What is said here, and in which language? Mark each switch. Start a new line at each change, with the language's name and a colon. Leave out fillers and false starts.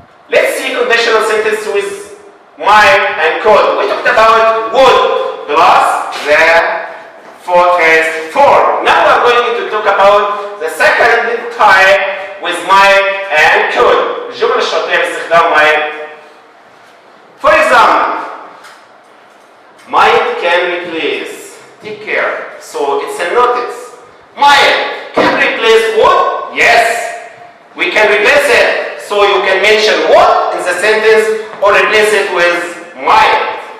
English: Let's see conditional sentence with might and could. We talked about would plus the first form. Now we are going to talk about the second type with might and could.
Arabic: الجمل الشرطية باستخدام might.
English: For example, might can replace. Take care. So it's a notice. Might can replace would? Yes. We can replace it. So you can mention would in the sentence or replace it with might.